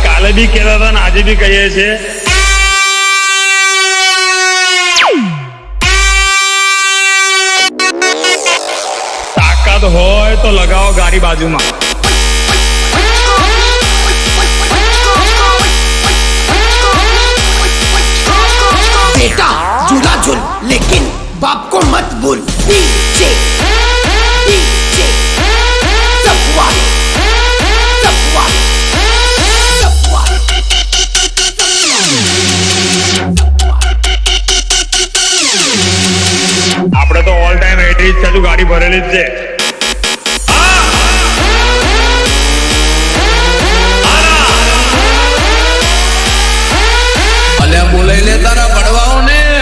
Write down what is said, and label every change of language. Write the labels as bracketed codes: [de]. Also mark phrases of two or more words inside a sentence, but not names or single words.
[gu] કાલે બી કહેતા હતા ને આજે બી કહીએ છીએ, તાકાત હોય તો લગાવો ગાડી બાજુમાં. [hi] बेटा झूला झूल लेकिन बाप को मत भूल. डीजे डीजे सफवाल सफवाल सफवाल. [gu] આપણે તો [en] all time [gu] એટરી જ છે, ગાડી ભરેલી જ છે. બોલાઈ લે તારા પડવાઓ ને.